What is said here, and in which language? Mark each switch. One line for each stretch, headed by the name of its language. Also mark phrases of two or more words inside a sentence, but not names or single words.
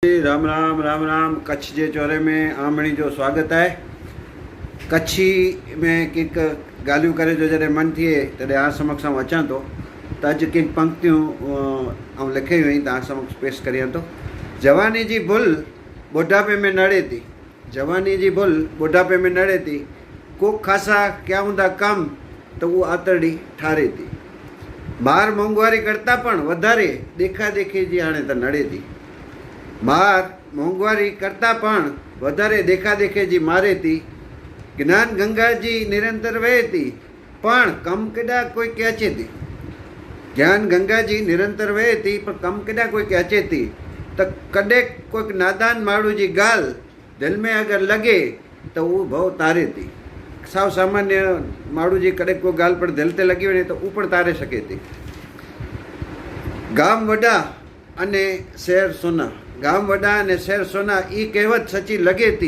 Kachhi: राम राम राम राम। कच्छ जे चौरे में आमणी जो स्वागत है। कच्छी में कंहिंक ॻाल्हियूं करे जो जॾहिं मन थिए तॾहिं आ समक्ष आउं अचां थो त अॼु कंहिं पंक्तियूं ऐं लिखे हुई तव्हां समक्ष पेश करियां थो। जवानी जी भुल ॿुढापे में नड़े थी, जवानी जी भुल ॿुढापे में नड़े थी। को ख़ासा क्या हूंदा कम त उहो आतरड़ी ठारे थी। मार मोंघवारी करता पण वधारे देखा देखी जी हाणे त नड़े थी। मार मोंघवारी करता पण वधारे देखा देखे जी मारे थी। ज्ञान गंगा जी निरंतर वहे थी पण कम केॾा कोई के अचे थी। ज्ञान गंगा जी निरंतर वहे थी पर कम केॾा कोई के अचे थी। त कॾहिं कोई नादान माण्हू जी ॻाल्हि दिलि में अगरि लॻे त उहो भउ तारे थी। साव सामान्य माण्हू जी कॾहिं कोई ॻाल्हि पण दिलि ते लॻी वञे त उहो पण तारे सघे थी। गाम वॾा अने शहर सोना, गाम वॾा अने शहर सोना ई कहेवत सची लॻे थी।